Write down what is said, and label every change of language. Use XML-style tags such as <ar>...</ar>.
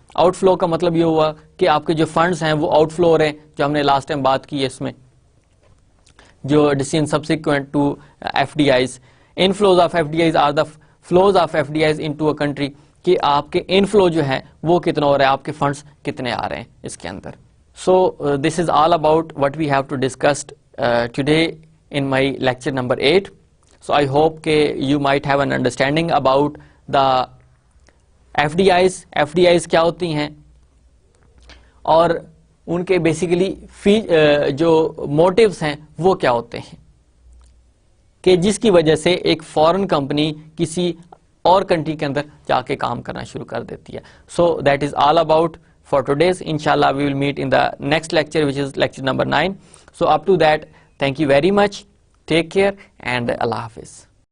<ur>Out flow کا مطلب یہ ہوا کہ آپ کے جو فنڈز ہیں وہ آؤٹ فلو ہو رہے ہیں, جو ہم نے لاسٹ ٹائم بات کی ہے اس میں جو</ur> <en>Decision subsequent to F D Is. In flows of F D Is are the flows of F D Is into a country,</en> <ur>کہ آپ کے ان فلو جو ہے وہ کتنا ہو رہا ہے, آپ کے فنڈز کتنے آ رہے ہیں اس کے اندر.</ur> <en>So this is all about what we have to discussed today in my lecture number 8. So I hope you might have an understanding about the FDIs.</en> <ur>FDIs کیا ہوتی ہیں اور ان کے بیسیکلی جو موٹیوز ہیں وہ کیا ہوتے ہیں, کہ جس کی وجہ سے ایک فورن کمپنی کسی اور کنٹری کے اندر جا کے کام کرنا شروع کر دیتی ہے.</ur> <en>So that is all about for today's. Inshallah we will meet in the next lecture, which is lecture number 9. So up to that, thank you very much. Take care and Allah Hafiz.</en>